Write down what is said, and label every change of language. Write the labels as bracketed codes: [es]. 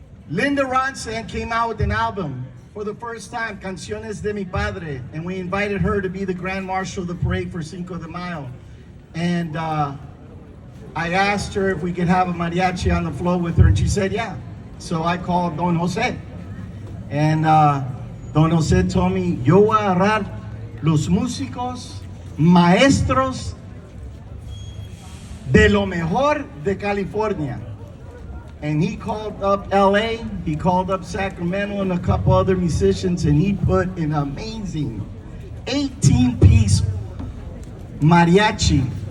[en] Linda Ronson came out with an album for the first time, Canciones de mi Padre, and we invited her to be the Grand Marshal of the parade for Cinco de Mayo. And I asked her if we could have a mariachi on the floor with her, and she said yeah. So I called Don Jose. And Don Jose told me, [es] yo voy a agarrar los músicos, maestros, de lo mejor de California. [en] And he called up LA, he called up Sacramento and a couple other musicians, and he put an amazing 18-piece mariachi.